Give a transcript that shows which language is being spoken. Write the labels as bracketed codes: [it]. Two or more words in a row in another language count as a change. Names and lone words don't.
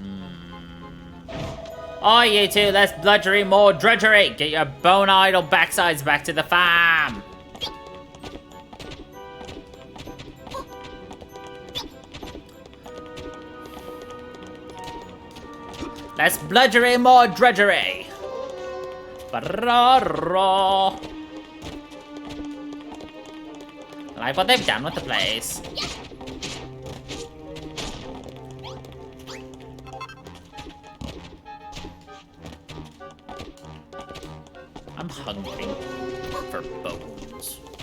[en] Oh, you two, less bludgery, more drudgery. Get your bone-idle backsides back to the farm. Less bludgery, more drudgery. Ba-ra-ra. I like what they've done with the place. I'm hungry for bones.